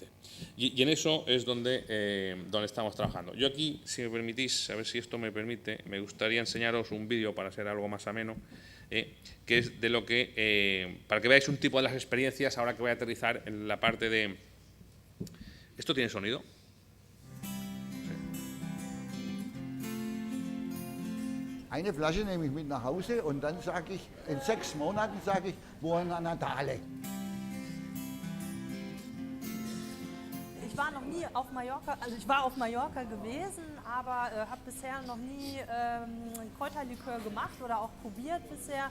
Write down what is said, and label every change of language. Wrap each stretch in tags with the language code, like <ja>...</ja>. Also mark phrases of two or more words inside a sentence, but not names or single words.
<es>Y en eso es donde estamos trabajando. Yo aquí, si me permitís, a ver si esto me permite, me gustaría enseñaros un vídeo para hacer algo más ameno, que es de lo que, para que veáis un tipo de las experiencias, ahora que voy a aterrizar en la parte de... ¿Esto tiene sonido?</es> <de>Eine Flasche nehme ich mit nach Hause und dann sage ich, in 6 Monaten sage ich,</de> <it>Buona Natale.</it> <de>Ich war noch nie auf Mallorca, also ich war auf Mallorca gewesen, aber habe bisher noch nie Kräuterlikör gemacht oder auch probiert bisher.</de>